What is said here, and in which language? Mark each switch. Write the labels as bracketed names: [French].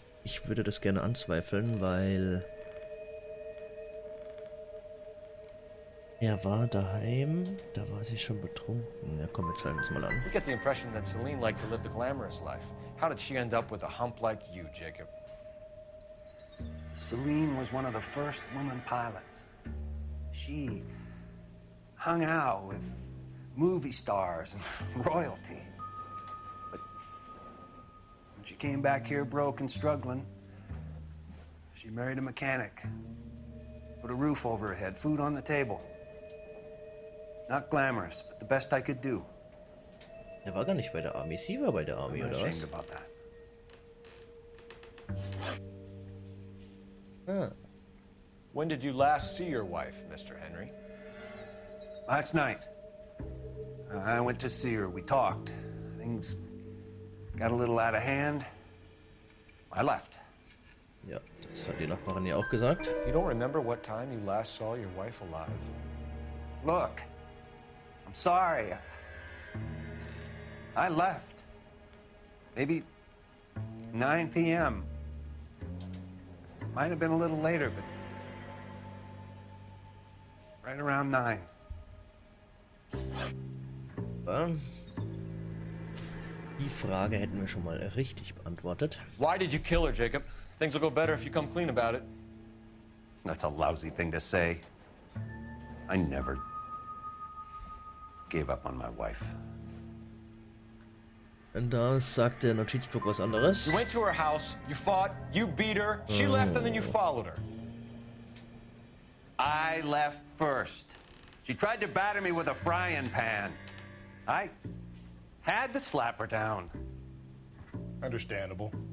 [German] Ich würde das gerne anzweifeln, weil er war daheim, da war sie schon betrunken. Ja, komm, wir zeigen uns mal an. [English] You get the impression that Celine liked to live the glamorous life. How did she end up with a hump like you, Jacob? Celine was one of the first woman pilots. She hung out with movie stars and royalty. But when she came back here broke and struggling, she married a mechanic. Put a roof over her head, food on the table. Not glamorous, but the best I could do. [German] Er war gar nicht bei der Army. Sie war bei der Army, [English] I'm not [German] oder [English] ashamed about that. Ah. When did you last see your wife, Mr. Henry? Last night, I went to see her. We talked. Things got a little out of hand. I left. [German] Ja, das hat die Nachbarin ja auch gesagt. [English] You don't remember what time you last saw your wife alive? Look, I'm sorry. I left. Maybe 9 p.m. Might have been a little later, but right around 9. [German] Ja. Die Frage hätten wir schon mal richtig beantwortet. [English] Why did you kill her, Jacob? Things will go better if you come clean about it. That's a lousy thing to say. I never gave up on my wife. [German] Und da sagt der Notizblock was anderes. [English] You went to her house, you fought, you beat her, she left and then you followed her. I left first. She tried to batter me with a frying pan. I had to slap her down. Understandable.